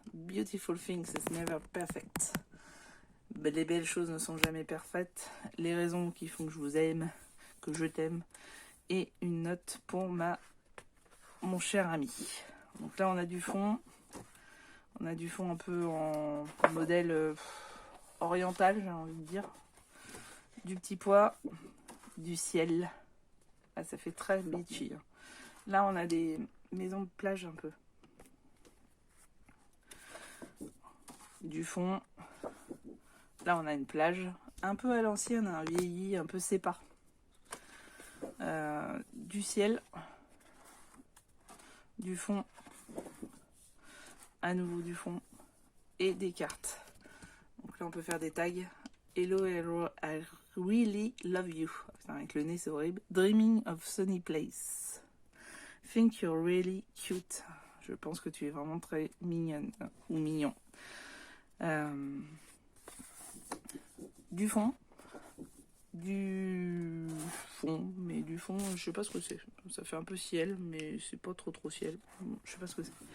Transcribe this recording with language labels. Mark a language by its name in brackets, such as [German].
[English] Beautiful things is never perfect. [French] Les belles choses ne sont jamais parfaites. Les raisons qui font que je vous aime, que je t'aime. Et une note pour mon cher ami. Donc là, on a du fond. On a du fond un peu en modèle oriental, j'ai envie de dire. Du petit pois, du ciel. Ah, ça fait très beachy. Là, on a des maisons de plage un peu. Du fond. Là, on a une plage un peu à l'ancienne, un vieilli, un peu sépar. Du ciel. Du fond. À nouveau du fond. Et des cartes. Donc là, on peut faire des tags. [English] Hello, hello, I really love you. [French] Putain, avec le nez, c'est horrible. [English] Dreaming of sunny place. Think you're really cute. [French] Je pense que tu es vraiment très mignonne ou mignon. Du fond. Du fond, mais du fond, je sais pas ce que c'est. Ça fait un peu ciel, mais c'est pas trop ciel. Je sais pas ce que c'est.